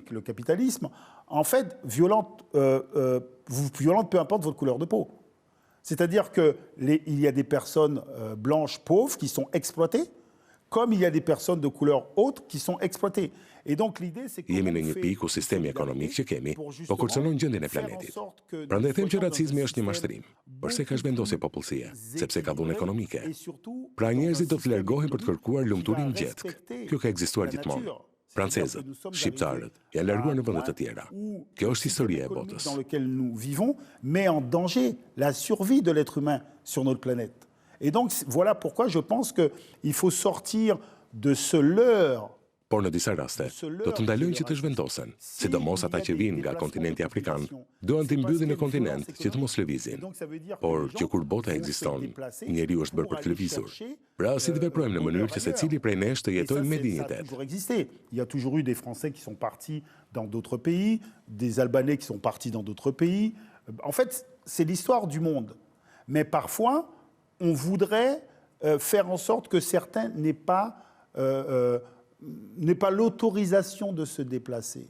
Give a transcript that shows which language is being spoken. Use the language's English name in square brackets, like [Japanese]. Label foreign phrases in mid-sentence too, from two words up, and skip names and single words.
[French] Le capitalisme, en fait, vous violente peu importe votre couleur de peau. C'est-à-dire qu'il y a des personnes blanches pauvres qui sont exploitées, comme il y a des personnes de couleur haute qui sont exploitées. Et donc l'idée c'est que [Albanian] jemi në një pikë ku sistemi ekonomik që kemi po kërcënon gjendjen e planetit. Prandaj them që racizmi është një mashtrim, përse ka zhvendosje popullsie, sepse ka dhunë ekonomike. Pra njerëzit do të largohen për të kërkuar lumturinë gjetk. Kjo ka ekzistuar gjithmonë. Francezët, shqiptarët janë larguar në vende të tjera. Kjo është historia e botës. [French] Dans lequel nous vivons met en danger la survie de l'être humain sur notre planète. Et donc, voilà pourquoi je pense qu'il faut sortir de ce leurre. [Albanian] Por në disa raste, do të ndalojnë që të zhvendosen, sidomos ata që vinë nga kontinenti afrikan, duan të mbyllin në kontinent që të mos lëvizin. Por që kur bota ekziston, njeriu është bërë për të lëvizur. Pra si të veprojmë në mënyrë që secili prej nesh të jetojmë me dinjitet. [French] Il y a toujours eu des Français qui sont partis dans d'autres pays, des Albanais qui sont partis dans d'autres pays. En fait, c'est l'histoire du monde. Mais parfois, on voudrait faire en sorte que certains n'aient pas l'autorisation de se déplacer.